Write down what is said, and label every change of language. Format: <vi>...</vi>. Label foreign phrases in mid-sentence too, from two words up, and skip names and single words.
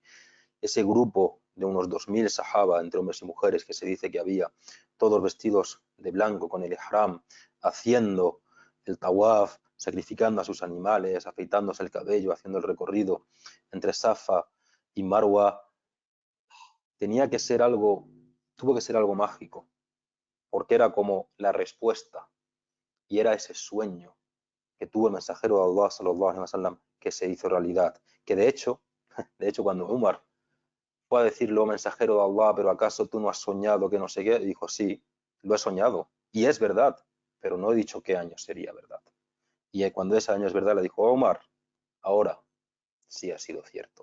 <es>Ese grupo de unos 2000 sahaba, entre hombres y mujeres, que se dice que había, todos vestidos de blanco con el ihram, haciendo el tawaf, sacrificando a sus animales, afeitándose el cabello, haciendo el recorrido entre Safa y Marwa, tuvo que ser algo mágico, porque era como la respuesta y era ese sueño que tuvo el mensajero de Allah</es> <ar>صلى الله عليه وسلم</ar> <es>que se hizo realidad, que de hecho cuando Umar fue a decirle, oh mensajero de Allah, pero ¿acaso tú no has soñado que no sé qué? Y dijo, sí, lo he soñado y es verdad, pero no he dicho qué año sería verdad. Y cuando ese año es verdad le dijo, oh, Omar, ahora sí ha sido cierto.</es>